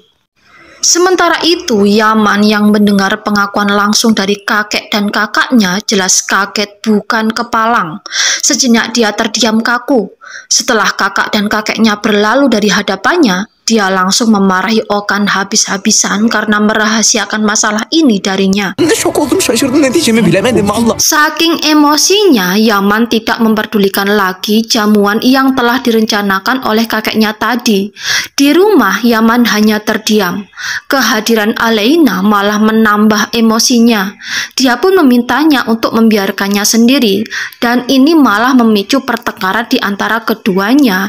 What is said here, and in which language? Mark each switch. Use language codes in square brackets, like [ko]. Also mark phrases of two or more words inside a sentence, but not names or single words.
[id] Sementara itu, Yaman yang mendengar pengakuan langsung dari kakek dan kakaknya jelas kaget bukan kepalang. Sejenak dia terdiam kaku. Setelah kakak dan kakeknya berlalu dari hadapannya, dia langsung memarahi Okan habis-habisan karena merahasiakan masalah ini darinya. [tr] Şok oldum, şaşırdım, ne diyeceğimi bilemedim Allah. [id] Saking emosinya, Yaman tidak memperdulikan lagi jamuan yang telah direncanakan oleh kakeknya tadi. Di rumah, Yaman hanya terdiam. Kehadiran Aleina malah menambah emosinya. Dia pun memintanya untuk membiarkannya sendiri, dan ini malah memicu pertengkaran di antara keduanya.